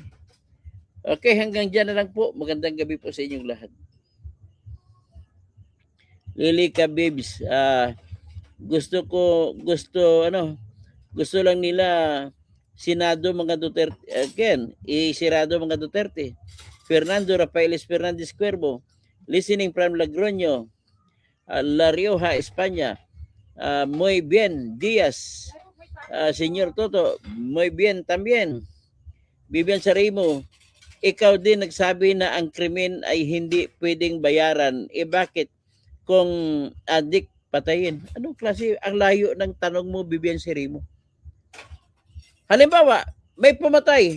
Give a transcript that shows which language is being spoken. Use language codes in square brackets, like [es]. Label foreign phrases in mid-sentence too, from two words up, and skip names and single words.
[tl] Okay, hanggang dyan na lang po. Magandang gabi po sa inyong lahat. Lilika Babes, gusto lang nila Senado mga Duterte, again, isirado mga Duterte. [en] Fernando Rafaeles Fernandez Cuervo, listening from Logroño, La Rioja, España. [es] Muy bien, Díaz. Señor Toto, muy bien también. [tl] Bibian Sarimo, ikaw din nagsabi na ang krimen ay hindi pwedeng bayaran. Bakit kung adik patayin? Anong klase? Ang layo ng tanong mo, Bibian Sarimo. Halimbawa, may pumatay.